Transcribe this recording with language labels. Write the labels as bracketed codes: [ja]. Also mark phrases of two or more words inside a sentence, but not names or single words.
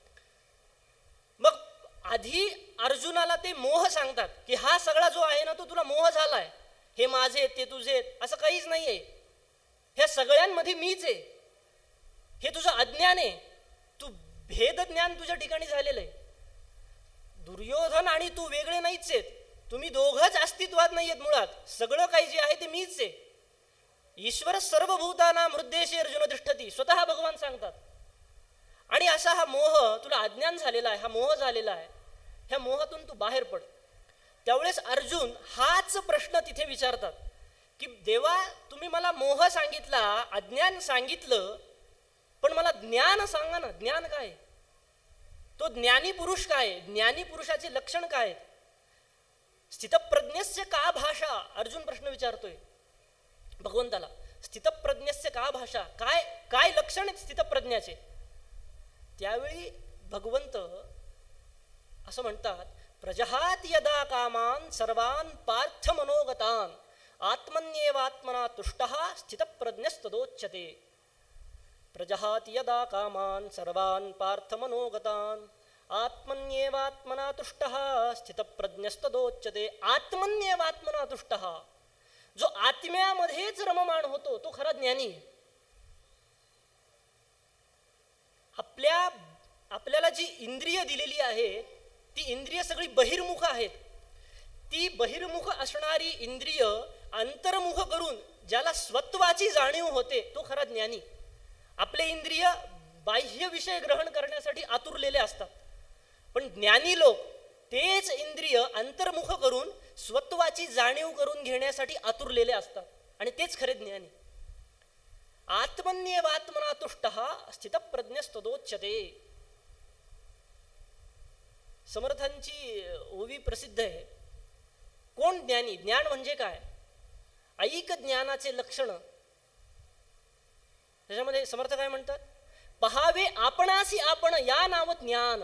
[mr] मग आधी अर्जुनाला ते मोह सांगतात की हा सगळा जो आहे ना तो तुला मोह झालाय, हे माझे आहेत, ते तुझे आहेत, असं काहीच नाहीये, ह्या सगळ्यांमध्ये मीच आहे, हे तुझं अज्ञान आहे, तू भेद ज्ञान तुझ्या ठिकाणी झालेलं आहे. दुर्योधन आणि तू वेगळे नाहीच आहेत, तुम्ही दोघंच अस्तित्वात नाही आहेत, मुळात सगळं काही जे आहे ते मीच आहे. [sa] ईश्वर सर्वभूतानां हृद्देशे अर्जुन तिष्ठती, [mr] स्वतः भगवान सांगतात. आणि असा हा मोह तुला अज्ञान झालेला आहे, हा मोह झालेला आहे, ह्या मोहातून तू बाहेर पड. त्यावेळेस अर्जुन हाच प्रश्न तिथे विचारतात की देवा, तुम्ही मला मोह सांगितला, अज्ञान सांगितलं, पण मला ज्ञान सांगा ना, ज्ञान काय, तो ज्ञानी पुरुष काय, ज्ञानी पुरुषाचे लक्षण काय, [sa] स्थितप्रज्ञस्य का भाषा, [mr] अर्जुन प्रश्न विचारतोय भगवंताला. [sa] स्थितप्रज्ञस्य का भाषा, [mr] काय काय लक्षण आहेत स्थितप्रज्ञाचे. त्यावेळी भगवंत असं म्हणतात, [sa] प्रजहाति यदा कामान सर्वान पार्थ मनोगतान आत्मन्येवात्मना तुष्टः स्थितप्रज्ञस्तदोच्यते. प्रजहाति यदा कामान सर्वान पार्थ मनोगतान आत्मन्येवात्मना तुष्टः स्थितप्रज्ञस्तदोच्यते. आत्मन्येवात्मना तुष्टः, [mr] जो आत्म्यामध्येच रममाण होतो तो खरा ज्ञानी. आपल्याला जी इंद्रिय दिलेली आहे ती इंद्रिय सगळी बहिर्मुख आहेत. ती बहिर्मुख असणारी इंद्रिय अंतर्मुख करून ज्याला स्वत्वाची जाणीव होते तो खरा ज्ञानी. आपले इंद्रिय बाह्य विषय ग्रहण करण्यासाठी आतुरलेले असतात, पण ज्ञानी लोक तेच इंद्रिय अंतर्मुख करून स्वत्वाची जाणीव करून घेण्यासाठी आतुरलेले असतात, आणि तेच खरे ज्ञानी. [sa] आत्मन्येवात्मना तुष्टः स्थितप्रज्ञस्तदोच्यते. [mr] समर्थांची ओवी प्रसिद्ध आहे. कोण ज्ञानी? ज्ञान म्हणजे काय? ऐक ज्ञानाचे लक्षण. त्याच्यामध्ये समर्थ काय म्हणतात? पहावे आपणासी आपण या नाव ज्ञान.